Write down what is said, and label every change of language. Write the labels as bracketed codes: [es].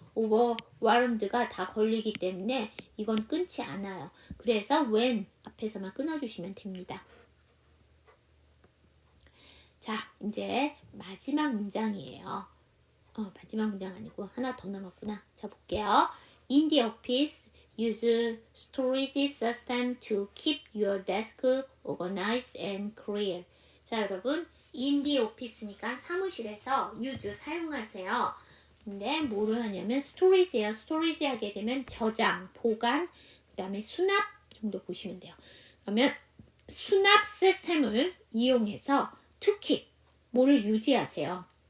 [ko] 오버와런드가 다 걸리기 때문에 이건 끊지 않아요. 그래서 when 앞에서만 끊어주시면 됩니다. 자, 이제 마지막 문장이에요. 마지막 문장 아니고 하나 더 남았구나. 자, 볼게요. [en] In the office, use storage system to keep your desk organized and clear. [ko] 자, 여러분, [en] in the office [ko] 니까 사무실에서 use 사용하세요. 근데 뭐를 하냐면 storage예요. storage 하게 되면 저장, 보관, 그 다음에 수납 정도 보시면 돼요. 그러면 수납 시스템을 이용해서 [en] to keep, [ko] 뭐를 유지하세요.